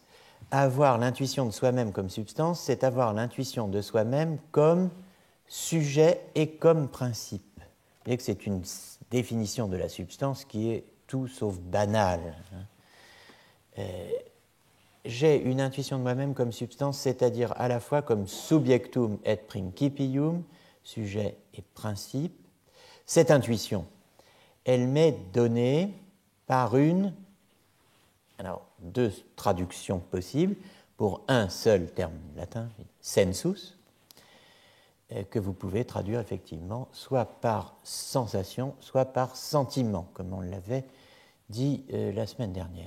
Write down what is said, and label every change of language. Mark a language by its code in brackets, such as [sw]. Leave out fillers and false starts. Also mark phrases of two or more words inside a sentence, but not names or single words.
[fr] Avoir l'intuition de soi-même comme substance, c'est avoir l'intuition de soi-même comme sujet et comme principe. Vous voyez que c'est une définition de la substance qui est tout sauf banale. J'ai une intuition de moi-même comme substance, c'est-à-dire à la fois comme [la] subjectum et principium, [fr] sujet et principe. Cette intuition, elle m'est donnée par deux traductions possibles pour un seul terme latin, sensus, que vous pouvez traduire effectivement soit par sensation, soit par sentiment, comme on l'avait dit la semaine dernière.